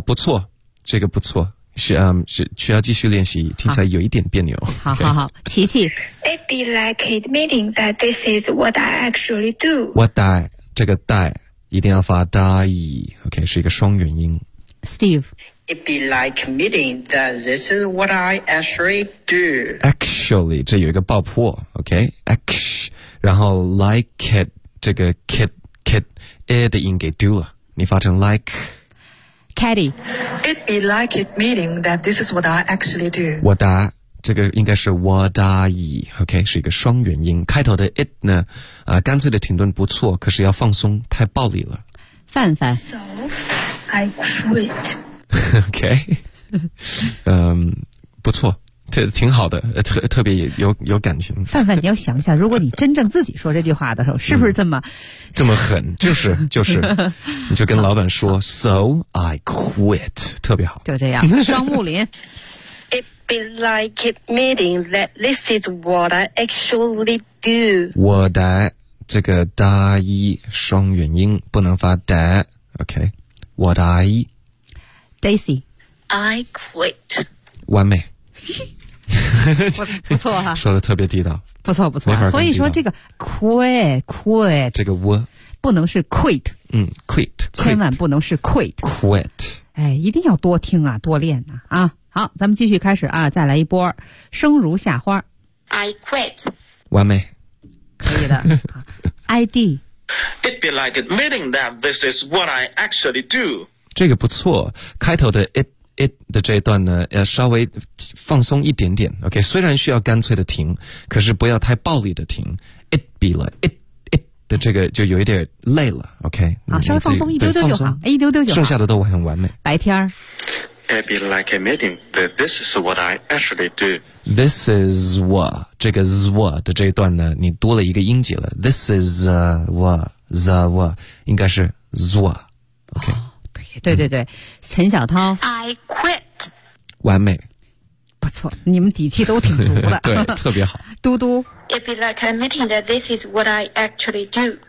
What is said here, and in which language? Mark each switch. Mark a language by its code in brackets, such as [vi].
[zh] 不错这个不错是需要继续练习听起来有一点别扭好、okay、好好琪琪 [en] It'd be like admitting that this is what I actually do What I [zh] 这个 die 一定要发 die OK 是一个双元音 [en] Steve It'd be like admitting that this is what I actually do [zh] Actually 这有一个爆破 OK然后 like it 这个 kid it 的音给 do 了你发成 like [en] Caddy It'd be like admitting that this is what I actually do [zh] 我答这个应该是我答以 OK 是一个双元音开头的 it 呢、干脆的停顿不错可是要放松太暴力了范范 [en] So I quit [zh] OK 不错这挺好的 特别 有感情范范你要想一下如果你真正自己说这句话的时候是不是这么、这么狠就是你就跟老板说 [en] So I quit [zh] 特别好就这样双木林 [en] It be like admitting that this is what I actually do [zh] 我的这个大一双元音不能发的 OK 我的 I [en] Daisy I quit [zh] 完美不错哈、说的特别地道不错不错、所以说这个 quit 这个 w 不能是 quit [en] quit [zh] 千万不能是 quit [en] quit [zh] 哎，一定要多听啊，多练啊啊！好，咱们继续开始啊，再来一波生如夏花。 [en] I quit。 [zh] 完美，可以的。ID。 [en] It be like admitting that this is what I actually do。 [zh] 这个不错，开头的 it 的这一段呢，要稍微放松一点点。 OK， 虽然需要干脆的停，可是不要太暴力的停。 [en] It be like it。 [zh] 这个就有一点累了 ，OK。好，稍微放松一丢丢就好，一丢丢就好。剩下的都很完美。白天 [en] ，It be like admitting that this is what I actually do. This is what [zh] 这个 zwa 的这一段呢，你多了一个音节了。 [en] This is what [zh] 应该是 zwa。OK、哦。对，陈小涛 [en] ，I quit。 [zh] 完美。不错，你们底气都挺足的。对，特别好。嘟嘟。 [en] It be like admitting that this is what I actually do.